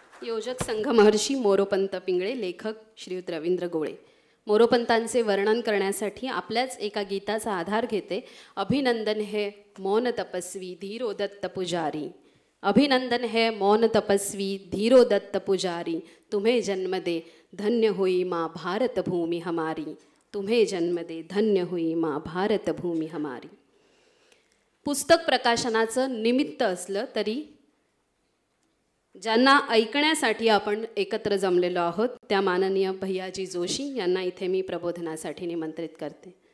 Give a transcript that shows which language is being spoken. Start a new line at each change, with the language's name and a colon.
Marathi: योजक संघ महर्षी मोरोपंत पिंगळे, लेखक श्रीयुत रवींद्र गोळे. मोरोपंतांचे वर्णन करण्यासाठी आपल्याच एका गीताचा आधार घेते.
Hindi: अभिनंदन है मौन तपस्वी धीरोदत्त पुजारी. अभिनंदन है मौन तपस्वी धीरोदत्त पुजारी. तुम्हें जन्म दे धन्य हुई माँ भारत भूमि हमारी. तुम्हें जन्म दे धन्य हुई माँ भारत भूमि हमारी.
Marathi: पुस्तक प्रकाशनाचं निमित्त असलं तरी ज्यांना ऐकण्यासाठी आपण एकत्र जमलेलो आहोत त्या माननीय भैयाजी जोशी यांना इथे मी प्रबोधनासाठी निमंत्रित करते.